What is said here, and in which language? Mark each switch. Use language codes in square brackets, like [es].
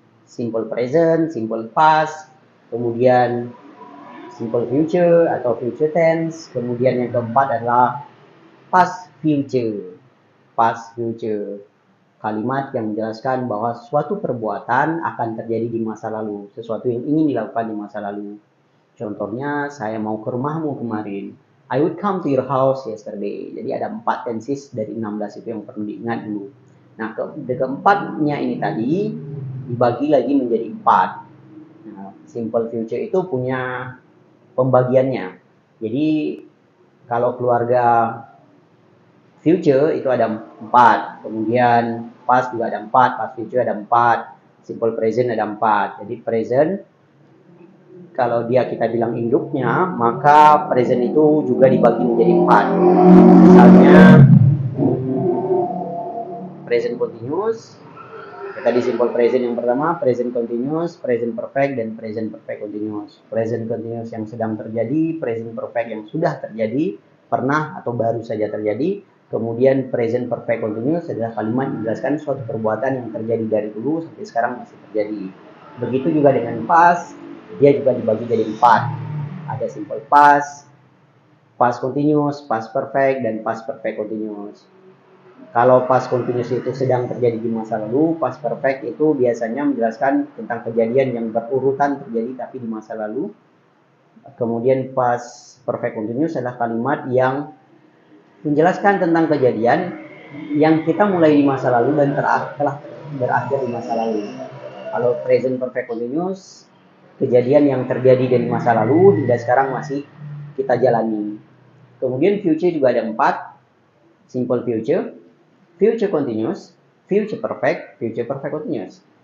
[id] Simple present, simple past, kemudian simple future atau future tense, kemudian yang keempat adalah past future. Past future, kalimat yang menjelaskan bahwa suatu perbuatan akan terjadi di masa lalu, sesuatu yang ingin dilakukan di masa lalu. Contohnya, saya mau ke rumahmu kemarin. [en] I would come to your house yesterday. [id] Jadi ada 4 tenses dari 16 itu yang perlu diingat dulu. Nah, keempatnya ini tadi dibagi lagi menjadi 4. Nah, simple future itu punya pembagiannya. Jadi kalau keluarga future itu ada 4, kemudian past juga ada 4, past future ada 4, simple present ada 4. Jadi present, kalau dia kita bilang induknya, maka present itu juga dibagi menjadi 4. Misalnya present continuous, tadi simple present yang pertama, present continuous, present perfect, dan present perfect continuous. Present continuous yang sedang terjadi, present perfect yang sudah terjadi, pernah atau baru saja terjadi. Kemudian present perfect continuous adalah kalimat menjelaskan suatu perbuatan yang terjadi dari dulu sampai sekarang masih terjadi. Begitu juga dengan past, dia juga dibagi jadi 4. Ada simple past, past continuous, past perfect, dan past perfect continuous. Kalau past continuous itu sedang terjadi di masa lalu, past perfect itu biasanya menjelaskan tentang kejadian yang berurutan terjadi tapi di masa lalu. Kemudian past perfect continuous adalah kalimat yang menjelaskan tentang kejadian yang kita mulai di masa lalu dan telah berakhir di masa lalu. Kalau present perfect continuous, kejadian yang terjadi dari masa lalu hingga sekarang masih kita jalani. Kemudian future juga ada 4. Simple future, future continuous, future perfect continuous.